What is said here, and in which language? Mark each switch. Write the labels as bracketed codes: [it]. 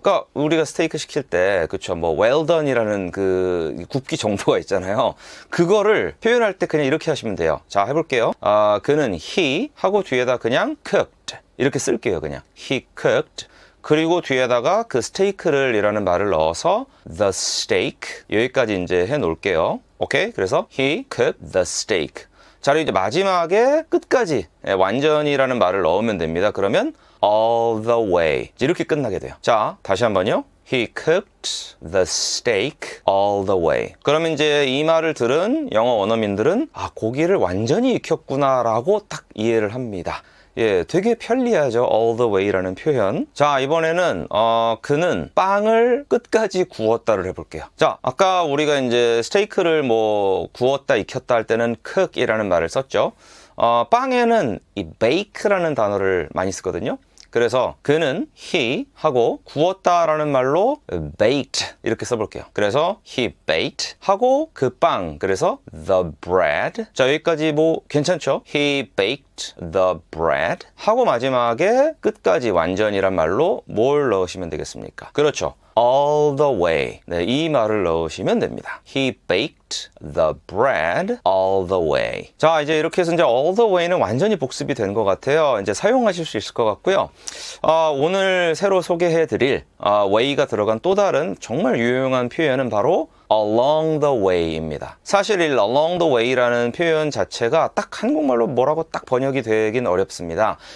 [ko] 그러니까 우리가 스테이크 시킬 때, 그쵸, [en] well done [ko] 이라는 그 굽기 정도가 있잖아요. 그거를 표현할 때 그냥 이렇게 하시면 돼요. 자, 해볼게요. 그는 [en] he [ko] 하고 뒤에다 그냥 [en] cooked. [ko] 이렇게 쓸게요, 그냥. [en] He cooked. [ko] 그리고 뒤에다가 그 스테이크를 이라는 말을 넣어서 [en] the steak. [ko] 여기까지 이제 해 놓을게요. [en] 오케이? [ko] 그래서 [en] he cooked the steak. [ko] 자, 그리고 이제 마지막에 끝까지 완전이라는 말을 넣으면 됩니다. 그러면 [en] all the way. [ko] 이렇게 끝나게 돼요. 자, 다시 한번요. [en] He cooked the steak all the way. [ko] 그러면 이제 이 말을 들은 영어 원어민들은 고기를 완전히 익혔구나 라고 딱 이해를 합니다. 예, 되게 편리하죠. [en] all the way [ko] 라는 표현. 자, 이번에는 그는 빵을 끝까지 구웠다를 해볼게요. 자, 아까 우리가 이제 스테이크를 구웠다 익혔다 할 때는 cook이라는 말을 썼죠. 빵에는 이 bake라는 단어를 많이 쓰거든요. 그래서 그는 he 하고 구웠다라는 말로 [en] baked [ko] 이렇게 써볼게요. 그래서 [en] he baked [ko] 하고 그 빵, 그래서 [en] the bread. [ko] 자, 여기까지 괜찮죠? [en] He baked the bread [ko] 하고 마지막에 끝까지 완전이란 말로 뭘 넣으시면 되겠습니까? 그렇죠. [en] all the way. [ko] 네, 이 말을 넣으시면 됩니다. [en] He baked the bread all the way. [ko] 자, 이제 이렇게 해서 이제 all the way는 완전히 복습이 된 것 같아요. 이제 사용하실 수 있을 것 같고요. 오늘 새로 소개해드릴 way가 들어간 또 다른 정말 유용한 표현은 바로 [en] along the way [ko] 입니다. 사실 이 [en] along the way [ko] 라는 표현 자체가 딱 한국말로 뭐라고 딱 번역이 되긴 어렵습니다.